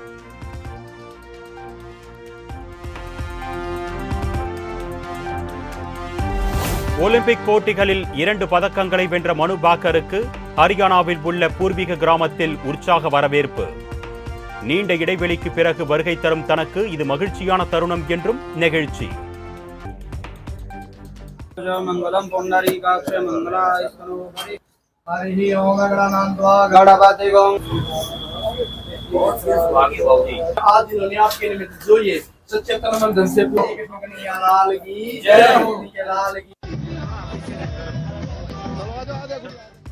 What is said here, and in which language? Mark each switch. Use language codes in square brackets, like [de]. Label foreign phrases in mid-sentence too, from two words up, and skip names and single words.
[ta] ஒலிம்பிக் போட்டிகளில் 2 பதக்கங்களை வென்ற மனு பாக்கருக்கு ஹரியானாவில் உள்ள பூர்வீக கிராமத்தில் உற்சாக வரவேற்பு. நீண்ட இடைவெளிக்கு பிறகு வருகை தரும் தனக்கு இது மகிழ்ச்சியான தருணம் என்றும் நெகிழ்ச்சி. [sa] मंगलम पुंडरीकाक्ष मंगलाय स्तनोपरि हरि ओम गणानान्त्वा गणपतिगं [hi] आज इन्होंने आपके निमित्त जो ये सच्चे तन मन धन से पूरी कृष्ण कन्हैया लाल की जय, लाल की।